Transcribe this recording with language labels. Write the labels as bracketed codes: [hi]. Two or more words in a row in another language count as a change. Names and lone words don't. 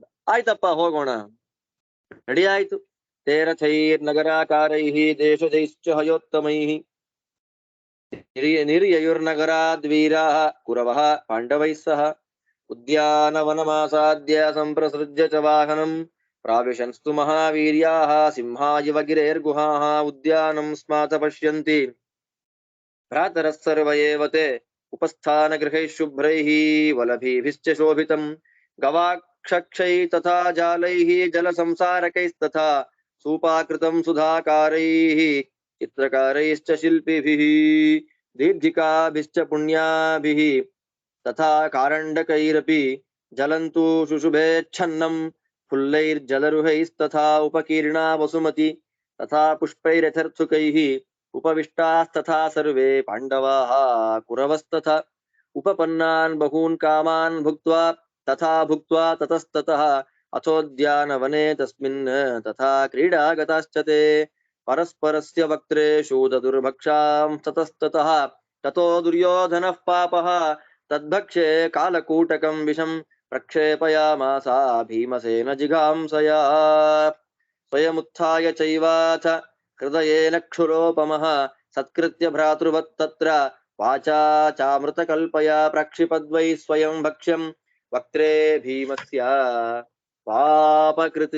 [kn] ಆಯ್ತಪ್ಪ ಹೋಗೋಣ. ರೆಡಿ ಆಯ್ತು. [sa] ತೇರಥೈರ್ ನಗರಾಕಾರೈಃ ದೇಶಜೈಶ್ಚ ಹಯೋತ್ತಮೈಃ ನಿರ್ಯಯುರ್ನಗರಾದ್ವೀರಾಃ ಕುರವಃ ಪಾಂಡವೈಃ ಸಹ ಉದ್ಯಾನವನಮಾಸಾದ್ಯ ಸಂಪ್ರಸೃಜ್ಯ ಚ ವಾಹನಂ ಪ್ರಾವಿಶನ್ಸ್ತು ಮಹಾವೀರ್ಯಾಃ ಸಿಂಹಾ ಇವ ಗಿರೇರ್ಗುಹಾಃ ಉದ್ಯಾನಂ ಸ್ಮಾತ ಪಶ್ಯಂತಿ ಭ್ರಾತರಃ ಸರ್ವ ಏವ ತೇ ಉಪಸ್ಥಾನ ಗೃಹೈಃ ಶುಭ್ರೈಃ ವಲಭೀಭಿಶ್ಚ ಶೋಭಿತಂ ಗವಾಕ್ಷಕ್ಷೈ ತಥಾ ಜಾಲೈಃ ಜಲ ಸಂಸಾರಕೈಸ್ತಥಾ ಸೂಪಾಕೃತಂ ಸುಧಾಕಾರೈಃ ಚಿತ್ರಕಾರೈಶ್ಚ ಶಿಲ್ಪಿಭಿಃ ದೀರ್ಘಿಕಾಭಿಶ್ಚ ಪುಣ್ಯಾಭಿಃ ತಥಾ ಕಾರಂಡಕೈರಪಿ ಜಲಂತು ಶುಶುಭೇಚ್ಛನ್ನಂ ಫುಲ್ಲೈರ್ಜಲರುಹೈಸ್ತಥಾ ಉಪಕೀರ್ಣಾ ವಸುಮತಿ ತಥಾ ಪುಷ್ಪೈರಥರ್ಥುಕೈಃ ಉಪವಿಷ್ಟಾಸ್ತಥಾ ಸರ್ವೇ ಪಾಂಡವಾಃ ಕುರವಸ್ತಥಾ ಉಪಪನ್ನಾನ್ ಬಹೂನ್ ಕಾಮಾನ್ ಭುಕ್ತ್ವಾ ತಥಾ ಭುಕ್ತ್ವಾ ತತಸ್ತತಃ ಅಥೋದ್ಯಾನವನೆ ತಸ್ಮಿನ್ ತಥಾ ಕ್ರೀಡಾಗತಾಶ್ಚತೆ ಪರಸ್ಪರಸ್ಯ ವಕ್ತ್ರೇಷು ದದುರ್ಭಕ್ಷಾಂ ತತಸ್ತತಃ ತಥೋ ದುರ್ಯೋಧನಃ ಪಾಪಃ ತದ್ಭಕ್ಷೆ ಕಾಲಕೂಟಕಂ ವಿಷಂ ಪ್ರಕ್ಷೇಪಯಾಮಾಸ ಭೀಮಸೇನ ಜಿಘಾಂಸಯಾ ಸ್ವಯಮುತ್ಥಾಯ ಚೈವಾಥ ಹೃದಯೇನ ಕ್ಷುರೋಪಮಃ ಸತ್ಕೃತ್ಯ ಭ್ರಾತೃವತ್ ತತ್ರ ವಾಚಾ ಚಾಮೃತ ಕಲ್ಪಯ ಪ್ರಕ್ಷಿಪದ್ವೈ ಸ್ವಯಂ ಭಕ್ಷ್ಯಂ ವಕ್ತ್ರೇ ಭೀಮಸ್ಯ ಪಾಪಕೃತ್.